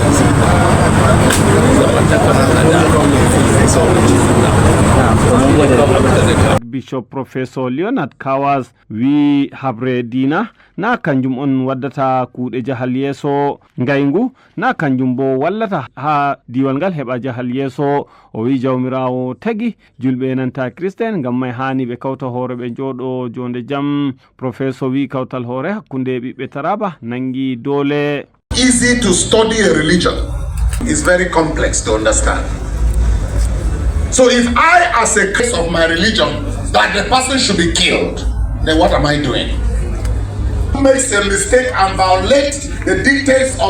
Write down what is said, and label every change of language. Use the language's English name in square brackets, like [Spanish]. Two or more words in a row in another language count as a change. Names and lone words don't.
[Fula] Bishop Professor Leonard Kawas wi habre dina na kanjum on waddata kuuɗe jahal yeso ngayngu na kanjum bo wallata ha diwal ngal heɓa jahal yeso o wi jawmirawo tagi julɓe nanta Christian ngam may hani ɓe kawta hoore ɓe jooɗo jonde jam. Professor wi kawtal hoore hakkunde ɓiɓɓe Taraba nangi dole. [English] Easy to study a religion is very complex to understand. So if I, as a case of my religion, that the person should be killed, then what am I doing? Who makes a mistake and violates the dictates of...